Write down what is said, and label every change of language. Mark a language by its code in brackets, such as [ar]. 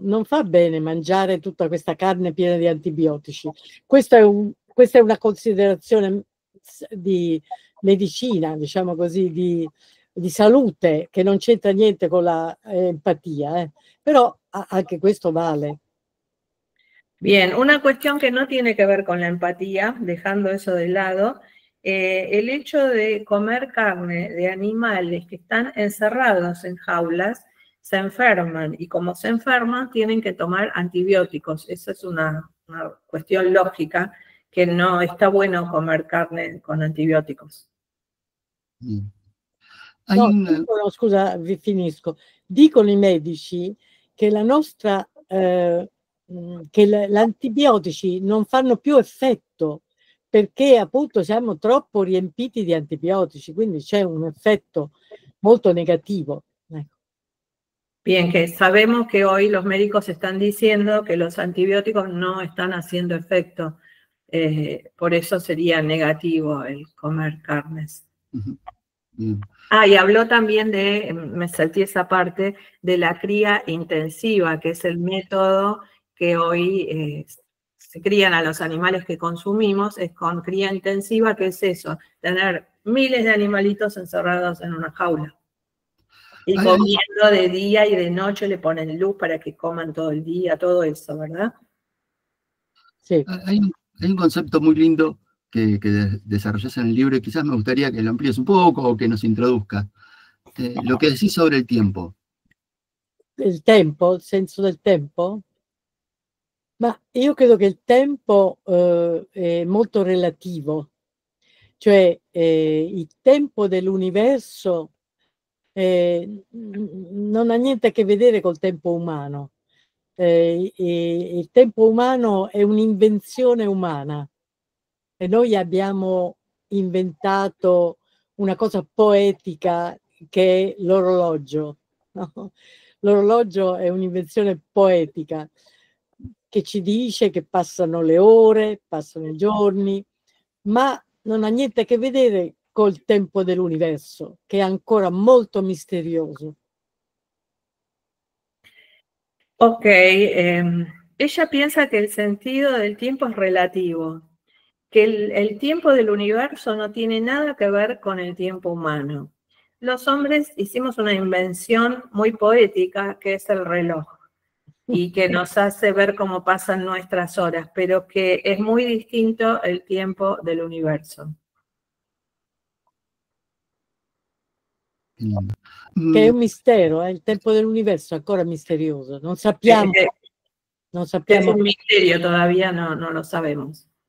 [it] Non fa bene mangiare tutta questa carne piena di antibiotici. Questa è una considerazione di medicina, diciamo così, di salute, che non c'entra niente con la empatia, però anche questo vale. [es] Bien, una cuestión que no tiene que ver con la empatía, dejando eso de lado, el hecho de comer carne de animales que están encerrados en jaulas, se enferman, y como se enferman tienen que tomar antibióticos. Esa es una cuestión lógica, que no está bueno comer carne con antibióticos. [it] Dicono, scusa, vi finisco. Dicono i medici che la nostra che gli antibiotici non fanno più effetto perché appunto siamo troppo riempiti di antibiotici, quindi c'è un effetto molto negativo. Ecco. [es] Bien, que sabemos que hoy los médicos están diciendo que los antibióticos no están haciendo efecto, por eso sería negativo el comer carnes. Y habló también me salté esa parte, de la cría intensiva, que es el método que hoy se crían a los animales que consumimos, es con cría intensiva, que es eso, tener miles de animalitos encerrados en una jaula. Y comiendo de día y de noche, le ponen luz para que coman todo el día, todo eso, ¿verdad? Sí. Hay un concepto muy lindo que desarrollas en el libro y quizás me gustaría que lo amplíes un poco o que nos introduzca. [it] Lo che [es] decís sobre [it] il tempo. Il tempo, il senso del tempo? Ma io credo che il tempo è molto relativo, cioè il tempo dell'universo non ha niente a che vedere col tempo umano. Il tempo umano è un'invenzione umana e noi abbiamo inventato una cosa poetica che è l'orologio. No? L'orologio è un'invenzione poetica che ci dice che passano le ore, passano i giorni, ma non ha niente a che vedere col tempo dell'universo, che è ancora molto misterioso. [es] Ok, ella piensa que el sentido del tiempo es relativo, que el tiempo del universo no tiene nada que ver con el tiempo humano. los hombres hicimos una invención muy poética, que es el reloj, y que nos hace ver cómo pasan nuestras horas, pero que es muy distinto el tiempo del universo. [it] Che è un mistero, il tempo dell'universo è ancora misterioso, non sappiamo. Non [es] Es [it] sappiamo. [es] un misterio, todavía no lo sabemos.